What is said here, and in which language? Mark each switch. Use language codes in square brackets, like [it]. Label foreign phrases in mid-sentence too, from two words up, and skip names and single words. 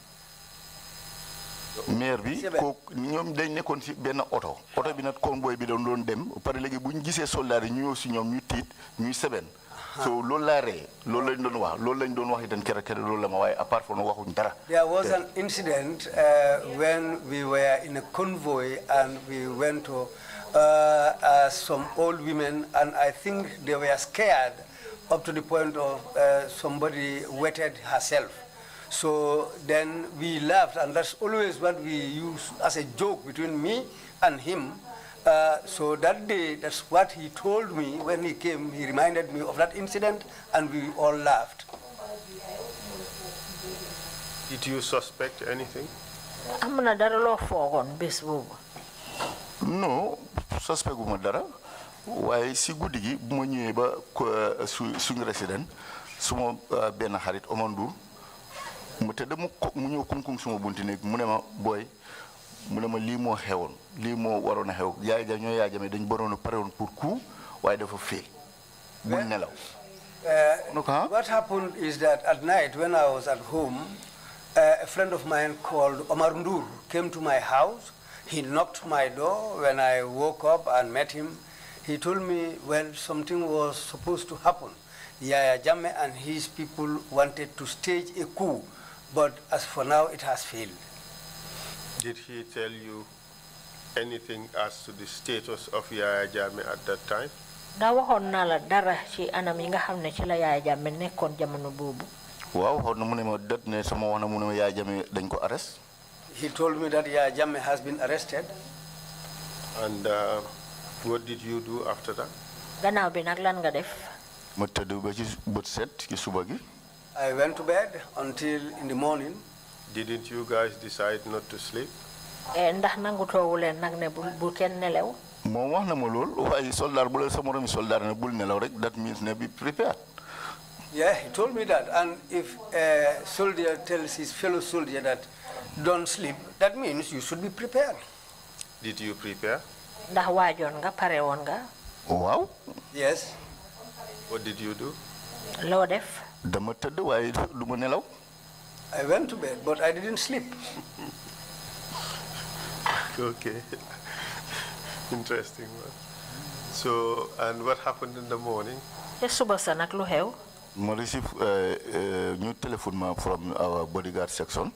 [wo] maire bi kooku ñoom dañ nekkoon si benn oto bi nag convoy bi doon dem pare léegi bu ñu gisee soldats yi ñu ñëw si ñoom ñu tiit ñuy seben. so loolu laa ree loolu lañ doon wax itam kere loolu la ma waaye [en] apart from [wo] waxuñ dara. [en] There was an incident when we were in a convoy and we went to some old women, and I think they were scared up to the point of somebody wetted herself. So then we laughed, and that's always what we use as a joke between me and him. So that day, that's what he told me when he came. He reminded me of that incident, and we all laughed. Did you suspect anything? [wo] am na dara loo foogoon bés boobu. non suspect bu ma dara waaye si guddi gi bu ma ñëwee ba suñu résident suma benn xarit Omar Ndour mu tëdd mu ñëw kuŋ suma bunti néeg mu ne ma booy mu ne ma lii moo xewoon lii moo waroon a xew Yaya Jammeh dañ baroon a pare woon [fr] pour coup [wo] waaye dafa fee bul nelaw. [en] What happened is that at night when I was at home, a friend of mine called Omar Ndour came to my house. He knocked my door when I woke up and met him. He told me, well, something was supposed to happen. Yaya Jammeh and his people wanted to stage a coup, but as for now, it has failed. Did he tell you anything as to the status of Yaya Jammeh at that time? [wo] Da waxon na la dara ci anam yi nga xamne ci la Yaya Jammeh nekkon jamono bobu. Waaw xon na mu ne ma dat ne sama wax na mu ne ma Yaya Jammeh dañ ko arrest. [en] He told me that Yaya Jammeh has been arrested. And what did you do after that? [wo] Gannaaw bi nak lan nga def? Ma tëdd ba ci bët set ci suba gi. [en] I went to bed until in the morning. Didn't you guys decide not to sleep? [wo] Ndax nangutoowu leen nag ne bu kenn nelew? Moom wax na ma lool waaye soldat bu la sa moromi soldat ne bul nelaw rek, [en] that means ne be prepared. Yeah, he told me that. And if a soldier tells his fellow soldier that don't sleep, that means you should be prepared. Did you prepare? [wo] Ndax waajoon nga pare woon nga? Waaw. [en] Yes. What did you do? [wo] Loo def? Dama tëdd waaye du ma nelaw. [en] I went to bed, but I didn't sleep. Okay. Interesting one. So, and what happened in the morning? [wo] Te suba sa nag lu xew? [en] Ma receive new telephone from our bodyguard section.